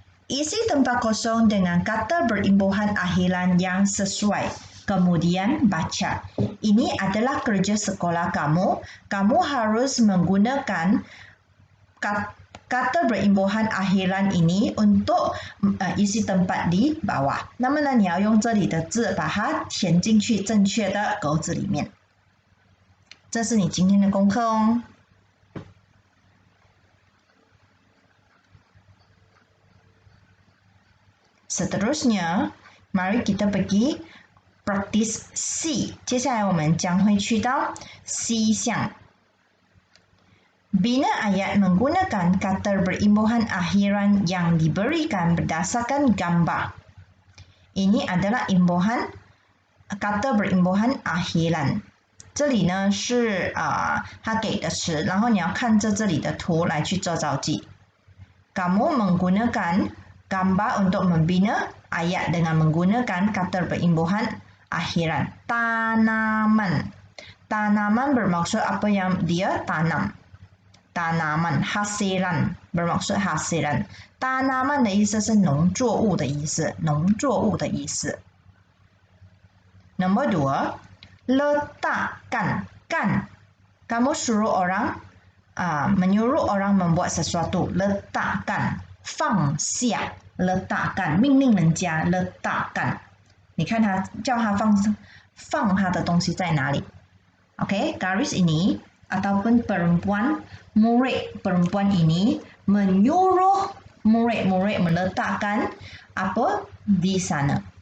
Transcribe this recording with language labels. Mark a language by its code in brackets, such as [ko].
[ms] Isi tempat kosong dengan kata berimbuhan akhiran yang sesuai. Kemudian baca. Ini adalah kerja sekolah kamu. Kamu harus menggunakan kata berimbuhan akhiran ini untuk isi tempat di bawah。 [zh] 那么呢，你要用这里的字把它填进去正确的格子里面。这是你今天的功课哦。 [ms] Seterusnya, mari kita pergi practice C. [zh] 接下来我们将会去到 C 项。 [ms] Bina ayat menggunakan kata berimbuhan akhiran yang diberikan berdasarkan gambar. Ini adalah kata berimbuhan akhiran. [zh] 这里呢是他给的词，然后你要看着这里的图来去做造句。 [ms] Kamu menggunakan gambar untuk membina ayat dengan menggunakan kata berimbuhan akhiran. Tanaman. Tanaman bermaksud apa yang dia tanam. Tanaman, hasilan bermaksud hasilan. [zh] Tanaman 的意思是农作物的意思，农作物的意思。 [ms] Nombor 2, letakkan. Kan, kamu suruh orang menyuruh orang membuat sesuatu. Letakkan. [zh] 放下 [ms] letakkan [zh] 命令人家 [ms] letakkan [zh] 你看他叫他放他的东西在哪里 [ms] OK garis ini ataupun perempuan murid perempuan ini menyuruh murid-murid meletakkan apa di sana.